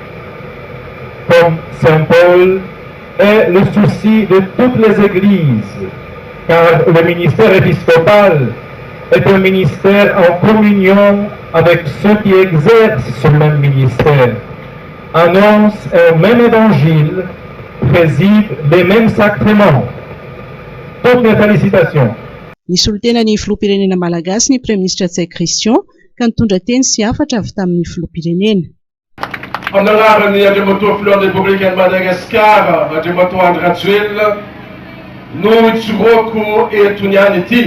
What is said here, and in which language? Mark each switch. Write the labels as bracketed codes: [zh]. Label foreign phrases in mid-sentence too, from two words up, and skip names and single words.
[fr] Comme Saint Paul est le souci de toutes les églises, car le ministère épiscopal est un ministère en communion avec ceux qui exercent ce même ministère, annonce un même évangile, préside les mêmes sacrements. Toutes mes félicitations. [mg] Nisolotena ny filoham-pirenena malagasy ny [fr] Premier ministre [mg] Tsay Christian ka nitondra teny sy hafatra avy tamin'ny filoham-pirenena. Amin'ny anaran'ny Andriamatoa Filoha Républicaine Madagasikara, Andriamatoa Andry Rajoelina, no itsoroko eto niany ity.